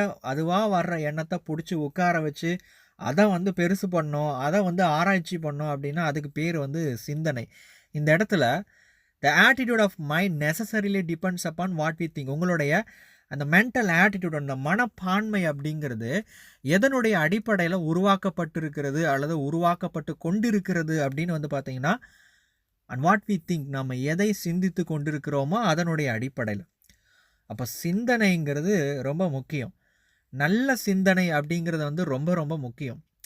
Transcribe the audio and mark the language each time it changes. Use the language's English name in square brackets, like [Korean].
[Tamil] அதுவாக வர்ற எண்ணத்தை பிடிச்சி உட்கார வச்சு அதை வந்து பெருசு பண்ணோம், அதை வந்து ஆராய்ச்சி பண்ணோம் அப்படின்னா அதுக்கு பேர் வந்து சிந்தனை. இந்த இடத்துல [English] the attitude of mind necessarily depends upon what we think. [Tamil] உங்களுடைய அந்த மென்டல் ஆட்டிடியூட், அந்த மனப்பான்மை அப்படிங்கிறது எதனுடைய அடிப்படையில் உருவாக்கப்பட்டிருக்கிறது அல்லது உருவாக்கப்பட்டு கொண்டிருக்கிறது அப்படின்னு வந்து பார்த்திங்கன்னா, [English] and what we think, [Tamil] நம்ம எதை சிந்தித்து கொண்டிருக்கிறோமோ அதனுடைய அடிப்படையில். அப்போ சிந்தனைங்கிறது ரொம்ப முக்கியம். நல்ல சிந்தனை அப்படிங்கிறது வந்து ரொம்ப ரொம்ப முக்கியம்.